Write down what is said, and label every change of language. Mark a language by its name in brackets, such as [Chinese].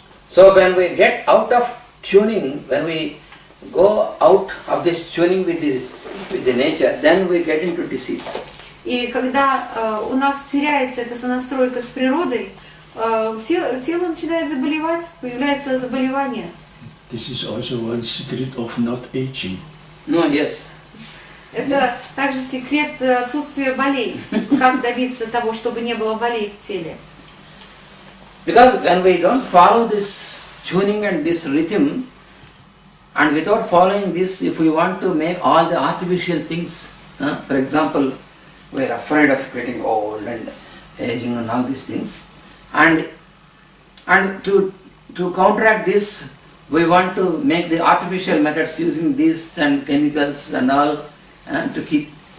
[English] So when we get out of tuning, when we go out of this tuning with the nature, then we get into disease. [Russian] И когда у нас теряется эта сонастройка с природой, тело начинает заболевать, появляется заболевание. [English] This is also one secret of not aging. No, yes. [Russian] Это также секрет отсутствия болей. Как добиться того, чтобы не было болей в теле. [English] Because when we don't follow this tuning and this rhythm, and without following this, if we want to make all the artificial things, for example, we are afraid of getting old and aging and all these things, and to counteract this, we want to make the artificial methods using this and chemicals and all to keep.